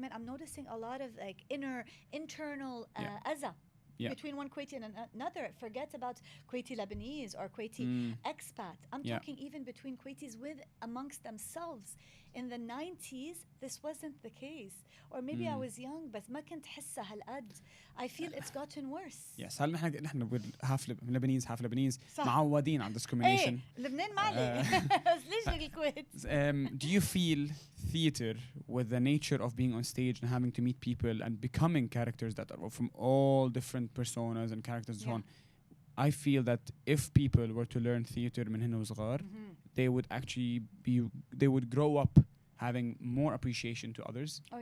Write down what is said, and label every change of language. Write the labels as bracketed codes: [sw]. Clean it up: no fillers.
[en] I'm noticing a lot of internal [ar] أذى. [en] Between one Kuwaiti and another. Forget about Kuwaiti Lebanese or Kuwaiti expat. I'm talking even between Kuwaitis amongst themselves. In the 90s, this wasn't the case. Or maybe I was young, but [ar] ما كنت حسها هالقد. [en] I feel it's gotten worse. Yes. [ar] هل نحن [en] half Lebanese [ar] معودين على [en] discrimination. [ar] لبنان ما عليه. ليش الكويت? [en] Do you feel theater with the nature of being on stage and having to meet people and becoming characters that are from all different personas and characters and so on? I feel that if people were to learn theater [ar] من هن وصغار, [en] they would grow up having more appreciation to others.